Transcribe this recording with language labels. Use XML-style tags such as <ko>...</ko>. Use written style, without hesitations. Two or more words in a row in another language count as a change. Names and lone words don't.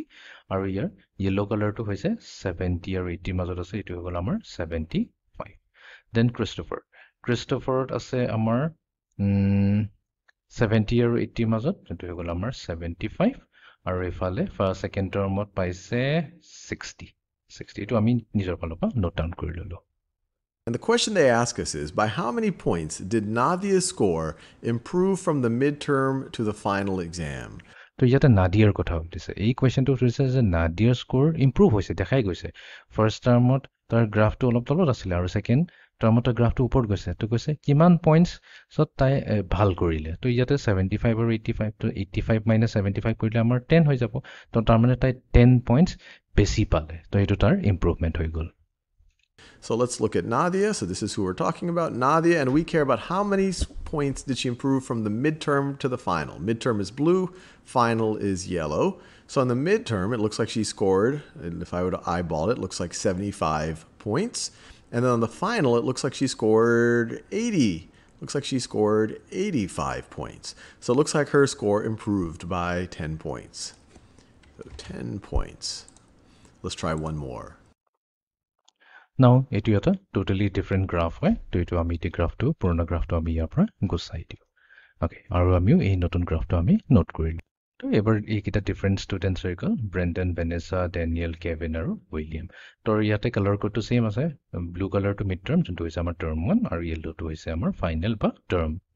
<as>আৰু ইয়াৰ</as> <en>yellow colour</en> <as>হৈছে 70 আৰু 80ৰ মাজত আছে, এইটো হৈ গ'ল আমাৰ 75। দেন ক্ৰিষ্টফাৰত আছে আমাৰ 70 আৰু 80ৰ মাজত, এইটো হৈ গ'ল আমাৰ 75। আৰু ইফালে</as> <en>second term</en> <as>পাইছে 60। এইটো আমি নিজৰ ফালৰ পৰা</as> <en>note down</en> <as>কৰি ল'লোঁ।</as> <en>And the question they ask us is, by how many points did Nadia's score improve from the midterm to the final exam?</en> <as>তো ইয়াতে নাদিয়াৰ কথা সুধিছে। এই কুৱেশ্যনটো সুধিছে যে নাদিয়াৰ</as> <en>score improve</en> <as>হৈছে, দেখাই গৈছে।</as> <en>first term</en> <as>তাৰ গ্ৰাফটো অলপ তলত আছিলে, আৰু ছেকেণ্ড টাৰ্মত তাৰ গ্ৰাফটো ওপৰত গৈছে। তো কৈছে কিমান পইণ্টছত তাই ভাল কৰিলে। তো ইয়াতে 75 আৰু 85, তো 85 মাইনাছ 75 কৰিলে আমাৰ 10 হৈ যাব। তো তাৰমানে তাই 10 পইণ্টছ বেছি পালে, তো এইটো তাৰ ইম্প্ৰুভমেণ্ট হৈ গ'ল।</as> <en>So let's look at Nadia. So this is who we're talking about, Nadia, and we care about how many points did she improve from the midterm to the final. Midterm is blue, final is yellow. So in the midterm, it looks like she scored, and if I were to eyeball it, it looks like 75 points. And then on the final, it looks like she scored 80. Looks like she scored 85 points. So it looks like her score improved by 10 points. So 10 points. Let's try one more.</en> <as>নাও এইটো এটা</as> <en>totally different graph</en> <as>হয়। তো এইটো আমি এতিয়া পুৰণা গ্ৰাফটো আমি ইয়াৰ পৰা গুচাই দিওঁ। অ'কে, আৰু আমিও এই নতুন গ্ৰাফটো আমি নোট কৰিলোঁ। তো এইবাৰ এইকেইটা</as> <en>different students</en> <as>হৈ গ'ল, ব্ৰেণ্ডন, ভেনেছা, ডেনিয়েল, কেভিন আৰু উইলিয়াম। তো ইয়াতে</as> <en>colour code</en> <as>ছেইম আছে।</as> <en>blue colour mid term,</en> <as>যোনটো হৈছে আমাৰ টাৰ্ম 1, আৰু য়েল্ল'টো হৈছে আমাৰ ফাইনেল বা টাৰ্ম 2।</as>